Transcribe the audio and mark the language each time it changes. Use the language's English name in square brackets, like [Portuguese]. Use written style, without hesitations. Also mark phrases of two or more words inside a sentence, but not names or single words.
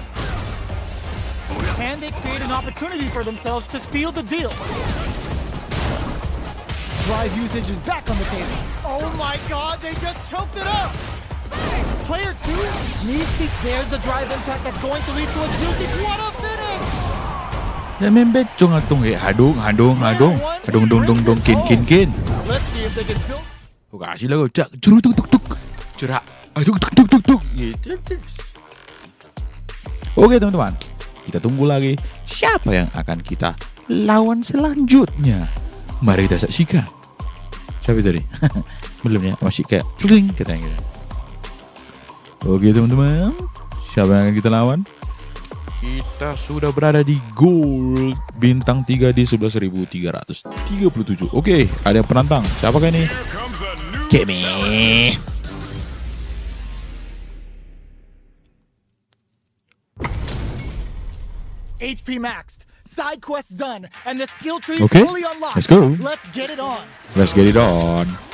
[English] Can they create an opportunity for themselves to seal the deal? Drive usage is back on the table. Oh my god, they just choked it up. Player 2 needs to. There's the drive impact that's going to lead to a juicy. What a finish! Membe chung atung hadung kin. Let's see if they can build. [Indonesian] Kau kasih lah kau cak curu tuk tuk tuk cerak tuk tuk gitu. Oke teman-teman, kita tunggu lagi siapa yang akan kita lawan selanjutnya. Mari kita saksikan. Siapa tadi? Belum ya, masih kayak cling katanya gitu. Oke teman-teman, siapa yang akan kita lawan? Kita sudah berada di gold bintang 3 di 11.337. Oke, ada penantang. Siapakah ini? [English] Here comes a new Kimi. HP maxed. Side quest done. And the skill tree Okay, fully unlocked. let's go. Let's get it on. Let's get it on.